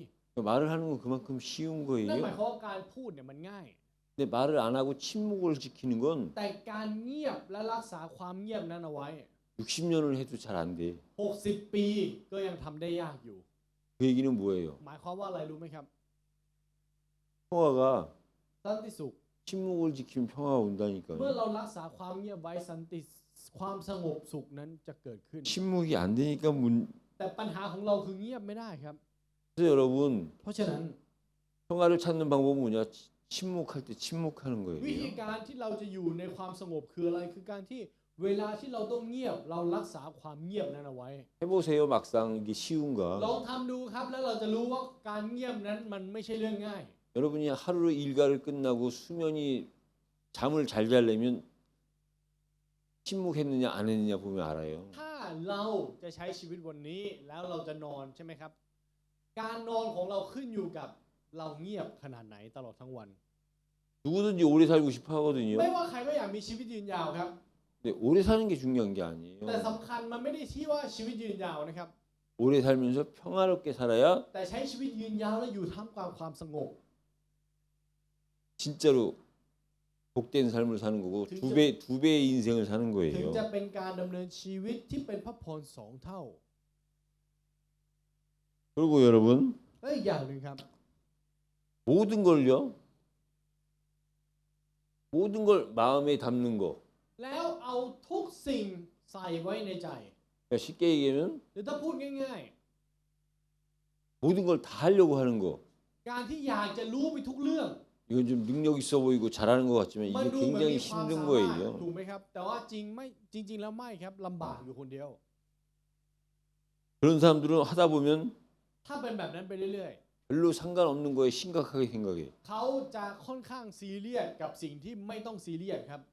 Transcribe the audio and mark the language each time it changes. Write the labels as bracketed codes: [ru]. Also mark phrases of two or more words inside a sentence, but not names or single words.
[ko] 말을 하는 건 그만큼 쉬운 [th] นั่นหมาย [ko] 거예요. [th] ความว่าการพูดเนี่ยมันง่าย [ko] 근데 말을 안 하고 침묵을 지키는 건 [th] แต่การเงียบและรักษาความเงียบนั้นเอาไว้ [ko] 60년을 해도 잘 안 돼. [th] 60 ปีก็ยังทำได้ยากอยู่ [ko] 그 얘기는 뭐예요? [th] หมายความว่าอะไรรู้ไหมครับ [ko] 평화가 [th] สันติสุข [ko] 침묵을 지키면 평화가 [th] เมื่อ [ko] 온다니까요. [th] เรารักษาความเงียบไว้สันติความสงบสุขนั้นจะเกิดขึ้น [ko] 침묵이 안 되니까 [th] แต่ปัญหาของเราคือเงียบไม่ได้ครับ [ko] 그래서 여러분 [th] เพราะฉะนั้น [ko] 평화를 찾는 방법은 뭐냐? 침묵할 때 침묵하는 [th] วิธี [ko] 거예요. [th] การที่เราจะอยู่ในความสงบคืออะไรคือการที่เวลาที่เราต้องเงียบเรารักษาความเงียบนั้นเอาไว้ [ko] 해보세요. 막상 이게 [th] ล [ko] 쉬운가? [th] องทำดูครับแล้วเราจะรู้ว่าการเงียบนั้นมันไม่ใช่เรื่องง่าย [ko] 여러분이 하루 일과를 끝나고 수면이 잠을 잘 자려면 침묵했느냐 안 했느냐 보면 알아요. [th] ถ้าเราจะใช้ชีวิตวันนี้แล้วเราจะนอนใช่ไหมครับ การนอนของเราขึ้นอยู่กับเราเงียบขนาดไหนตลอดทั้งวัน [ko] 누구든지 오래 살고 싶어 하거든요. [th] ไม่ว่าใครก็อยากมีชีวิตยืนยาวครับ [ko] 근데 오래 사는 게 중요한 게 [th] แต่ [ko] 아니에요. [th] สำคัญมันไม่ได้ที่ว่าชีวิตยืนยาวนะครับ [ko] 오래 살면서 평화롭게 살아야 [th] แต่ใช้ชีวิตยืนยาวและอยู่ท่ามกลางความสงบ [ko] 진짜로 복된 삶을 사는 거고 두 배의 인생을 사는 [th] ถึง [ko] 거예요. [th] จะเป็นการดำเนินชีวิตที่เป็นพระพรสองเท่า [ko] 그리고 여러분 [th] และอีกอย่างหนึ่งครับ [ko] 모든 걸요. 모든 걸 마음에 담는 거. [th] แล้วเอาทุกสิ่งใส่ไว้ในใจ [ko] 그러니까 쉽게 얘기하면 [th] หรือถ้าพูดง่าย [ko] 모든 걸 다 하려고 하는 거. [th] ๆ การที่อยากจะรู้ไปทุกเรื่อง [ko] 이건 좀 능력 있어 보이고 잘하는 것 같지만 [th] มัน [ko] 이게 [th] ดูเหมือน [ko] 굉장히 [th] มีความ [ko] 힘든 [th] สามารถ [ko] 거예요. [th] ถูกไหมครับ แต่ว่าจริงๆแล้วไม่ครับลำบากอยู่คนเดียว [ko] 그런 사람들은 하다 보면 [th] ถ้าเป็นแบบนั้นไปเรื่อย [ko] 별로 상관없는 거에 심각하게 생각해. [th] ๆ เขาจะค่อนข้างซีเรียสกับสิ่งที่ไม่ต้องซีเรียสครับ